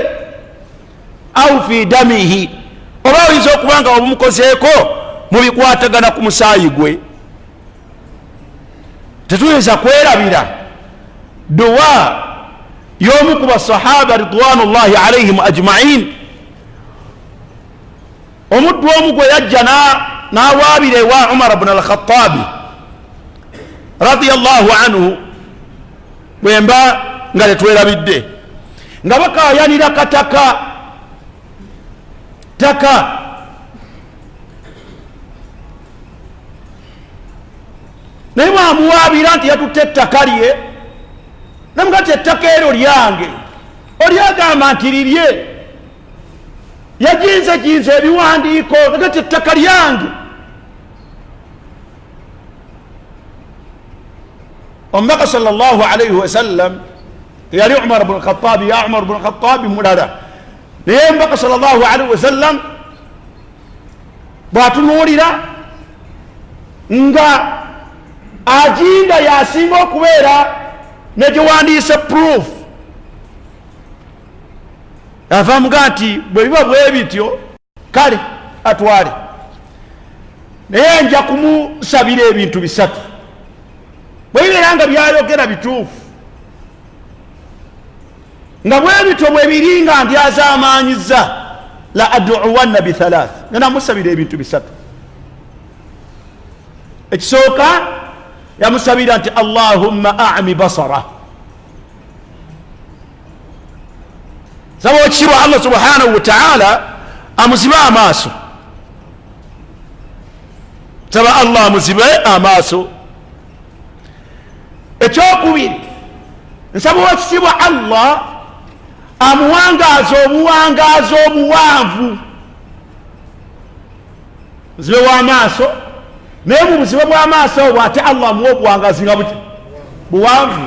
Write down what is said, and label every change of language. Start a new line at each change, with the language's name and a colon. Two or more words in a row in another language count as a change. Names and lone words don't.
Arabic: Au fi damihi,
Ganda: oba oyinza okuba nga wabumukozeeko mu bikwatagana ku musaayi gwe. Tetuyinza kwerabira duwa y'omu ku basahaba
Arabic: ridwanullahi alaihim ajma'in.
Ganda: Omuddu omu gwe yajja n'awaabira ewa Umar ibn al-Khattabi
Arabic: radiyallahu anhu,
Ganda: bwemba nga tetwerabidde, nga bakayanira kataka naye mwamuwaabira nti yatutte ettaka lye, namuga nti ettaka eryo lyange, olyagamba nti lirye, yajinze ebiwandiiko naga nti ettaka lyange. omubaka
Arabic: sallallahu alaihi wasallam
Ganda: yali Umar ibn Khattab. ya Umar ibn Khattab mulala naye omubaka
Arabic: sallallahu alaihi wasallam
Ganda: bwatunuulira nga ajinda yasinga okubeera negyewandiise proof avamuga nti bwe biba bwe bityo kale atwale, naye nja kumusabira ebintu bisatu bwe bibeera nga byayogera bituufu nga bwe bityo bwe biri nga ndyazamanyiza
Arabic: la aduwanna bithalath,
Ganda: ngena musabira ebintu bisatu. Ekisooka yamusabira nti
Arabic: Allahumma a'mi basara,
Ganda: saba okisirwa Allah
Arabic: subhanahu wa ta'ala
Ganda: amuzibe amaaso, saba Allah amuzibe amaaso. Ekyokubiri nsaba okisirwa Allah amuwangaaza obuwangaazi obuwanvu, muzibe w'amaaso, naye mu buzibe bw'amaaso obwo ate Allah amuwa obuwangaazi nga buwanvu.